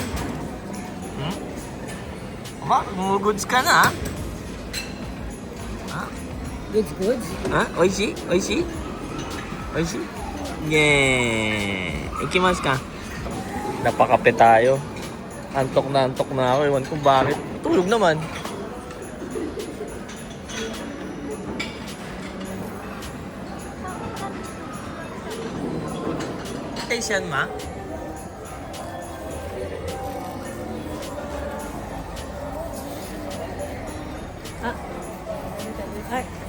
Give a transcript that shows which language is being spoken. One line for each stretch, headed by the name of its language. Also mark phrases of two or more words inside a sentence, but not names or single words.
Japanese: もうグッズかな？ Goods. おいしい？おいしい？おいしい？イエーイ！行きますか?
Filipino: Napakape tayo. Antok na ako. Ewan kung bakit. Tulog naman. taste yan, ma? Ay.